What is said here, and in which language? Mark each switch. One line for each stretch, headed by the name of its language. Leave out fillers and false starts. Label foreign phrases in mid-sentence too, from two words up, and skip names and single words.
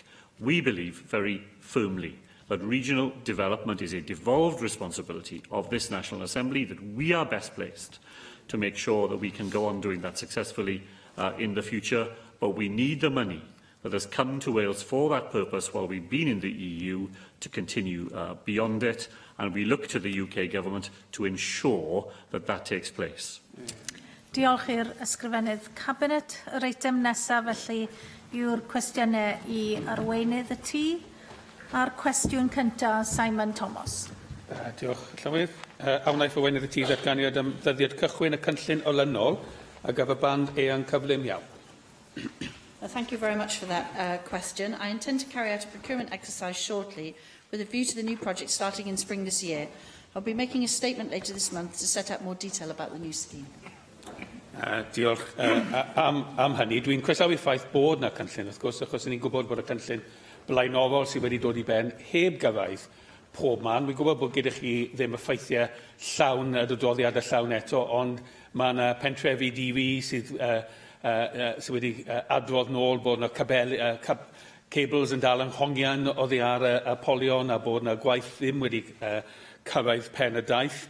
English: We believe very firmly that regional development is a devolved responsibility of this National Assembly, that we are best placed to make sure that we can go on doing that successfully in the future. But we need the money that has come to Wales for that purpose while we've been in the EU to continue beyond it, and we look to the UK Government to ensure that that takes place.
Welsh: Diolch i'r ysgrifennydd Cabinet. Yr eitem nesaf felly yw'r cwestiynau I arweinydd y tŷ. A'r cwestiwn cyntaf, Simon Thomas. Diolch, Llywydd. Awnaeth arweinydd y tŷ ddatganiad am ddyddiad cychwyn y cynllun olynol a gaf y band eang cyflym iawn.
English: Thank you very much for that question. I intend to carry out a procurement exercise shortly with a view to the new project starting in spring this year. I'll be making a statement later this month to set out more detail about the new scheme.
Welsh: Diolch am hynny. Dwi'n croesawu ffaith bod yna cynllun, wrth gwrs, achos ni'n gwybod bod y cynllun blaenorol sydd wedi dod I ben heb gyfaill pob man. Dwi'n gwybod bod gyda chi ddim y ffeithiau llawn, y dododdiad y llawn eto, ond mae yna pentrefi DV sydd wedi adrodd nôl bod yna cables yn dal yng Nghongian oddi ar y polion a bod yna gwaith ddim wedi cyrraedd pen y daith.